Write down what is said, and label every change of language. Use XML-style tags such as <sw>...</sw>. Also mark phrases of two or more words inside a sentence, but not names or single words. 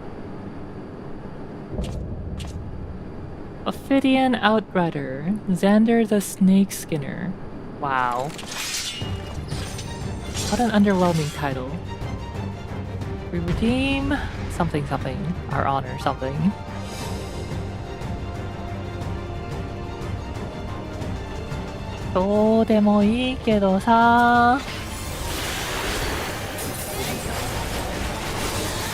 <en>Ophidian Outrider, Xander the Snake Skinner. Wow. What an underwhelming title. We redeem something something, our honor something. 또 데모 いいけどさ.</en>